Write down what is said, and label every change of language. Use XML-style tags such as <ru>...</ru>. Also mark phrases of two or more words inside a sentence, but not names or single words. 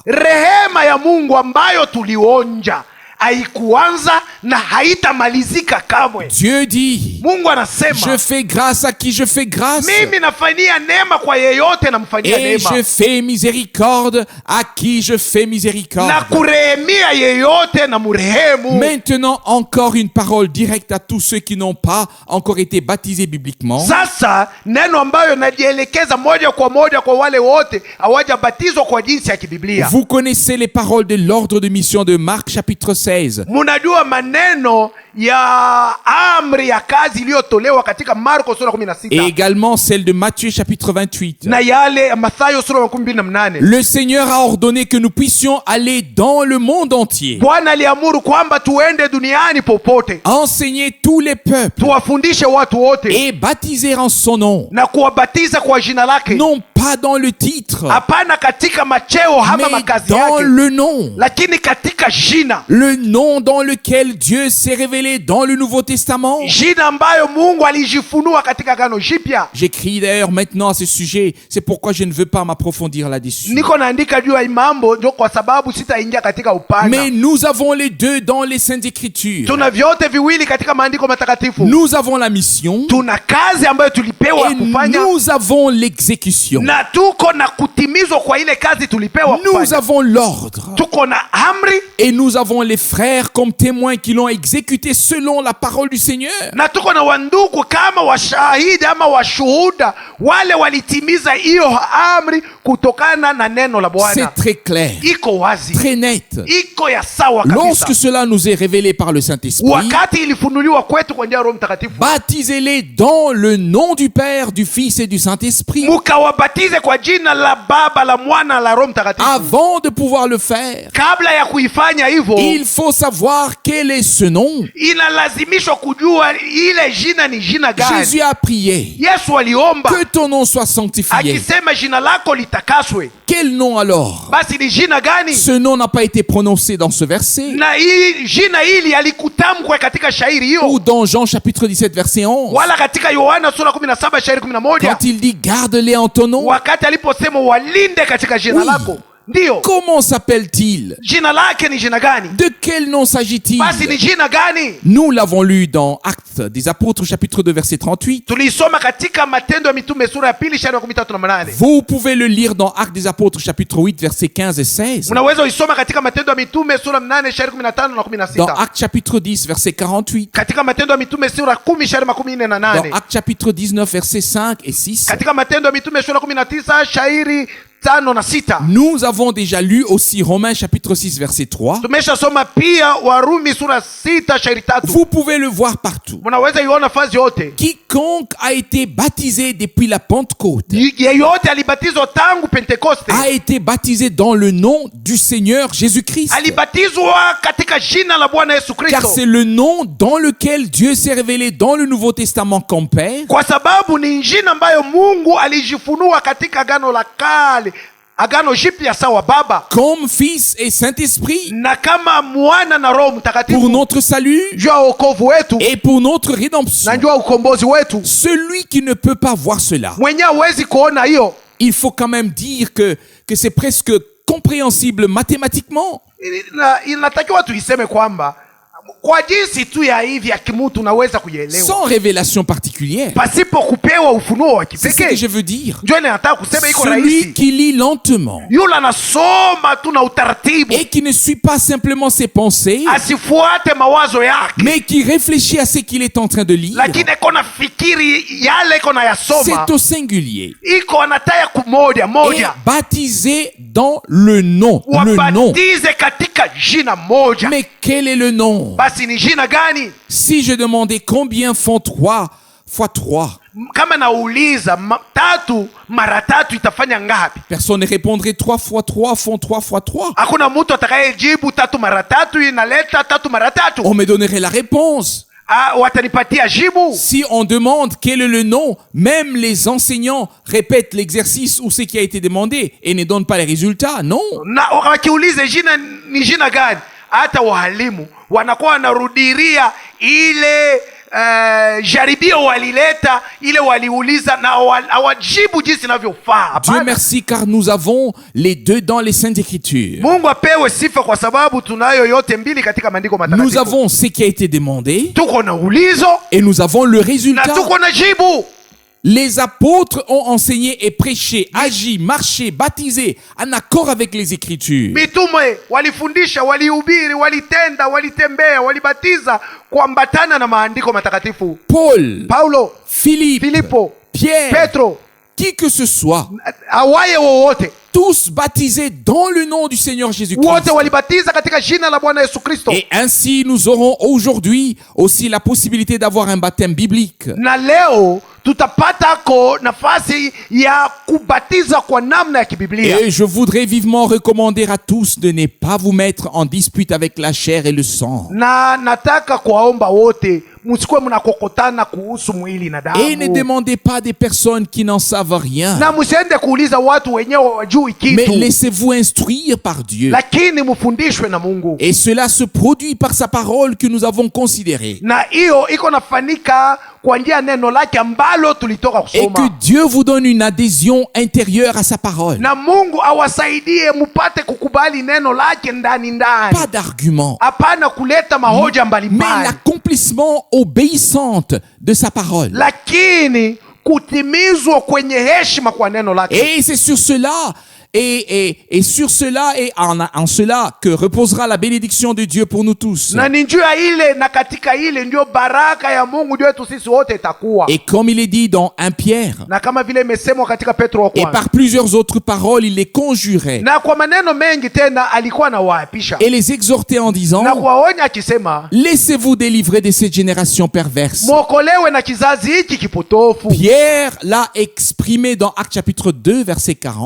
<sw>Rehema ya Mungu ambayo tulionja haikuanza na haitamalizika kamwe.</sw> <fr>Dieu dit,</fr> <sw>Mungu anasema,</sw> <fr>je fais grâce à qui je fais grâce</fr> <sw>mimi nafanyia neema kwa yeyote namfanyia</sw> <fr>et</fr> <sw>neema,</sw> <fr>je fais miséricorde à qui je fais</fr> <sw>na</sw> <fr>miséricorde.</fr> <sw>kurehemia yeyote na murehemu.</sw> <fr>Maintenant, encore une parole directe à tous ceux qui n'ont pas encore été baptisés bibliquement.</fr> <sw>Sasa neno ambayo najielekeza moja kwa wale wote hawajabatizwa kwa jinsi ya kibiblia.</sw> <fr>Vous connaissez les paroles de l'ordre de mission de Marc chapitre 7. 16.</fr> <sw>Munajua maneno ya amri ya kazi iliyotolewa katika Marko sura 16.</sw> <fr>Et également celle de Matthieu chapitre 28.</fr> <sw>Na yale ya Mathayo sura 28.</sw> <fr>Le Seigneur a ordonné que nous puissions aller dans le monde entier,</fr> <sw>Bwana aliamuru kwamba tuende duniani popote,</sw> <fr>enseigner tous les peuples</fr> <sw>tuwafundishe watu wote</sw> <fr>et baptiser en son nom,</fr> <sw>na kuwabatiza kwa jina lake,</sw> <fr>non pas dans le titre,</fr> <sw>hapana katika macheo ama</sw> <fr>mais</fr> <sw>makazi</sw> <fr>dans</fr> <sw>yake,</sw> <fr>le nom.</fr> <sw>lakini katika jina,</sw> <fr>Le nom dans lequel Dieu s'est révélé dans le Nouveau Testament.</fr> <sw>jina ambayo Mungu alijifunua katika Agano Jipya.</sw> <fr>J'écris d'ailleurs maintenant à ce sujet, c'est pourquoi je ne veux pas m'approfondir là-dessus.</fr> <sw>Niko naandika juu ya mambo ndio kwa sababu sitaingia katika upana.</sw> <fr>Mais nous avons les deux dans les Saintes Écritures.</fr> <sw>Tuna vyote viwili katika maandiko matakatifu.</sw> <fr>Nous avons la mission</fr> <sw>Tuna kazi ambayo tulipewa</sw> <fr>et</fr> <sw>kufanya,</sw> <fr>nous avons l'exécution.</fr> <sw>na tuko na kutimizwa kwa ile kazi tulipewa</sw> <fr>Nous</fr> <sw>kufanya.</sw> <fr>avons l'ordre</fr> <sw>Tuko na amri</sw> <fr>et nous avons les frères comme témoins qui l'ont exécuté selon la parole du Seigneur.</fr> <sw>na tuko na wandugu kama washahidi ama washuhuda wale walitimiza hiyo amri kutokana na neno la Bwana.</sw> <fr>C'est très clair,</fr> <sw>Iko wazi,</sw> <fr>très net.</fr> <sw>iko ya sawa kabisa.</sw> <fr>Lorsque cela nous est révélé par le Saint-Esprit,</fr> <sw>Wakati ilifunuliwa kwetu kwa njia ya Roho Mtakatifu,</sw> <fr>baptisez-les dans le nom du Père, du Fils et du Saint-Esprit.</fr> <sw>mukawabatize kwa jina la Baba, la Mwana, la Roho Mtakatifu.</sw> <fr>Avant de pouvoir le faire,</fr> <sw>Kabla ya kuifanya hivyo,</sw> <fr>il faut savoir quel est ce nom.</fr> <sw>inalazimishwa kujua ile jina ni jina gani.</sw> <fr>Jésus a prié</fr> <sw>Yesu aliomba</sw> <fr>que ton nom soit sanctifié.</fr> <sw>akisema jina lako litakaswe.</sw> <fr>Quel nom alors?</fr> <sw>Basi ni jina gani?</sw> <fr>Ce nom n'a pas été prononcé dans ce verset</fr> <sw>Na hii jina hili alikutamkwa katika shairi hiyo,</sw> <fr>ou dans Jean chapitre 17 verset 11</fr> <sw>wala katika Yohana sura 17 shairi 11,</sw> <fr>quand il dit garde-les en ton nom.</fr> <sw>wakati aliposema walinde katika jina</sw> <fr>Oui.</fr> <sw>lako. Ndiyo,</sw> <fr>Comment s'appelle-t-il?</fr> <sw>jina lake ni jina gani?</sw> <fr>De quel nom s'agit-il?</fr> <sw>Basi ni jina gani?</sw> <fr>Nous l'avons lu dans Actes des Apôtres chapitre 2 verset 38.</fr> <sw>Tulisoma katika Matendo ya Mitume sura ya 2 shairi 38.</sw> <fr>Vous pouvez le lire dans Actes des Apôtres chapitre 8 versets 15 et 16.</fr> <sw>Unaweza uisoma katika Matendo ya Mitume sura 8 shairi 15 na</sw> <fr>Dans</fr> <sw>16.</sw> <fr>Actes chapitre 10 verset 48.</fr> <sw>Katika Matendo ya Mitume sura 10 shairi</sw> <fr>Dans</fr> <sw>48.</sw> <fr>Actes chapitre 19 versets 5 et 6.</fr> <sw>Katika Matendo ya Mitume sura 19 shairi 5 na 6.</sw> <fr>Nous avons déjà lu aussi Romains chapitre 6 verset 3.</fr> <sw>Tumeshasoma pia Warumi sura 6 shairi 3.</sw> <fr>Vous pouvez le voir partout.</fr> <sw>Mnaweza iona fazi yote.</sw> <fr>Quiconque a été baptisé depuis la Pentecôte</fr> <sw>Yeyote alibatizwa tangu Pentekoste</sw> <fr>a été baptisé dans le nom du Seigneur Jésus-Christ.</fr> <sw>alibatizwa katika jina la Bwana Yesu</sw> <fr>Car</fr> <sw>Kristo,</sw> <fr>c'est le nom dans lequel Dieu s'est révélé dans le Nouveau Testament comme Père,</fr> <sw>kwa sababu ni jina ambayo Mungu alijifunua katika Agano la Kale, Agano Jipya sawa Baba,</sw> <fr>comme Fils et Saint-Esprit,</fr> <sw>na kama Mwana na Roho</sw> <fr>pour</fr> <sw>Mtakatifu,</sw> <fr>notre salut</fr> <sw>juu ya wokovu wetu</sw> <fr>et pour notre rédemption.</fr> <sw>na juu ya ukombozi wetu.</sw> <fr>Celui qui ne peut pas voir cela,</fr> <sw>Mwenye hawezi kuona hiyo,</sw> <fr>il faut quand même dire que c'est presque compréhensible mathématiquement.</fr> <sw>inatakiwa tuiseme kwamba kwa jinsi tu ya hivi ya kimutu unaweza kuielewa</sw> <fr>Sans révélation particulière.</fr> <sw>pasipo kupewa ufunuo wa</sw> <fr>C'est ce que</fr> <sw>kipekee.</sw> <fr>je veux dire.</fr> <sw>Ndio nataka kusema iko</sw> <fr>Celui</fr> <sw>rahisi.</sw> <fr>qui lit lentement</fr> <sw>Yule anasoma tu na utaratibu,</sw> <fr>et qui ne suit pas simplement ses pensées,</fr> <sw>asifuate mawazo yake,</sw> <fr>mais qui réfléchit à ce qu'il est en train de lire,</fr> <sw>lakini iko na fikiri yale iko na yasoma,</sw> <fr>c'est au singulier.</fr> <sw>iko anataya kumoja</sw> <fr>Et</fr> <sw>moja,</sw> <fr>baptisé dans le nom. Le nom.</fr> <sw>wabatize katika jina moja.</sw> <fr>Mais quel est le nom?</fr> <sw>Basi ni jina gani?</sw> <fr>Si je demandais combien font 3 fois 3,</fr> <sw>Kama nauliza tatu mara tatu itafanya ngapi?</sw> <fr>personne ne répondrait 3 fois 3 font 3 fois 3.</fr> <sw>Hakuna mtu atakayejibu tatu mara tatu inaleta tatu mara tatu.</sw> <fr>On me donnerait la réponse.</fr> <sw>Watanipatia jibu.</sw> <fr>Si on demande quel est le nom, même les enseignants répètent l'exercice ou ce qui a été demandé et ne donnent pas les résultats. Non.</fr> <sw>Na wakiulize jina ni jina gani, hata walimu wanakuwa wanarudiria ile jaribio walileta, ile waliuliza na hawajibu jinsi inavyofaa.</sw> <fr>Dieu merci car nous avons les deux dans les Saintes Écritures.</fr> <sw>Mungu apewe sifa kwa sababu tunayo yote mbili katika maandiko matakatifu.</sw> <fr>Nous avons ce qui a été demandé</fr> <sw>Tuko na ulizo</sw> <fr>et nous avons le</fr> <sw>na</sw> <fr>résultat.</fr> <sw>tuko na jibu.</sw> <fr>Les apôtres ont enseigné et prêché, agi, marché, baptisé en accord avec les Écritures.</fr> <sw>Mitume walifundisha, walihubiri, walitenda, walitembea, walibatiza kuambatana na maandiko matakatifu.</sw> <fr>Paul,</fr> <sw>Paulo,</sw> <fr>Philippe,</fr> <sw>Filipo,</sw> <fr>Pierre,</fr> <sw>Petro,</sw> <fr>qui que ce soit,</fr> <sw>awaye wowote,</sw> <fr>tous baptisés dans le nom du Seigneur Jésus-Christ.</fr> <sw>wote walibatiza katika jina la Bwana Yesu Kristo.</sw> <fr>Et ainsi, nous aurons aujourd'hui aussi la possibilité d'avoir un baptême biblique.</fr> <sw>Na leo tutapatako nafasi ya kubatiza kwa namna ya kibiblia.</sw> <fr>Et je voudrais vivement recommander à tous de ne pas vous mettre en dispute avec la chair et le sang.</fr> <sw>Na nataka kuwaomba wote msikuwe mnakokotana kuhusu mwili na damu.</sw> <fr>Et ne demandez pas des personnes qui n'en savent rien.</fr> <sw>Na msiende kuuliza watu wenyewe wajui kitu.</sw> <fr>Mais laissez-vous instruire par Dieu.</fr> <sw>Lakini mfundishwe na Mungu.</sw> <fr>Et cela se produit par sa parole que nous avons considérée.</fr> <sw>Na hiyo iko nafanika kwa njia neno lake ambalo tulitoka</sw> <fr>Et</fr> <sw>kusoma.</sw> <fr>que Dieu vous donne une adhésion intérieure à sa parole.</fr> <sw>Na Mungu awasaidie mupate kukubali neno lake ndani ndani.</sw> <fr>Pas d'argument,</fr> <sw>Hapana kuleta mahoja</sw> <fr>mais</fr> <sw>mbalimbali.</sw> <fr>l'accomplissement obéissante de sa parole.</fr> <sw>Lakini kutimizwa kwenye heshima kwa neno lake.</sw> <fr>Et c'est sur cela, et sur cela, et en cela que reposera la bénédiction de Dieu pour nous tous.</fr> <sw>Na ni njia ile na katika ile ndio baraka ya Mungu ndio yetu sisi wote itakuwa.</sw> <fr>Et comme il est dit dans 1 Pierre,</fr> <sw>Na kama vile imesemwa katika Petro wa</sw> <fr>et</fr> <sw>kwanza.</sw> <fr>par plusieurs autres paroles, il les conjurait</fr> <sw>Na kwa maneno mengi tena alikuwa anawaapisha.</sw> <fr>et les exhortait en disant:</fr> <sw>Na kuwaonya akisema,</sw> <fr>laissez-vous délivrer de cette génération perverse.</fr> <sw>mwokolewe na kizazi hiki kipotofu.</sw> <fr>Pierre l'a exprimé dans Actes chapitre 2, verset 40.</fr>